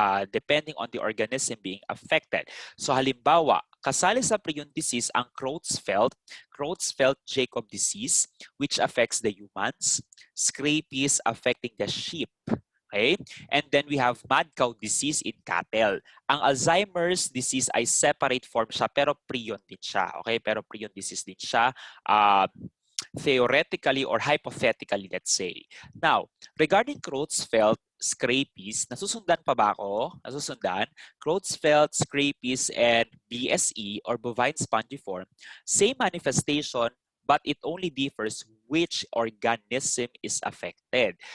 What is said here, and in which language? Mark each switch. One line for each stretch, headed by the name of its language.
English: Depending on the organism being affected. So
Filipino: halimbawa, kasali sa
English: prion disease ang Creutzfeldt-Jakob disease, which affects the humans, scabies affecting the sheep. Okay? And then we have mad cow disease in cattle.
Filipino: Ang Alzheimer's disease ay separate form siya pero prion din siya. Okay? Pero prion disease din siya.
English: Theoretically or hypothetically, let's say. Now, regarding Creutzfeldt scabies,
Filipino: nasusundan pa ba ako? Nasusundan?
English: Creutzfeldt scabies and BSE or bovine spongiform, same manifestation but it only differs which organism is affected.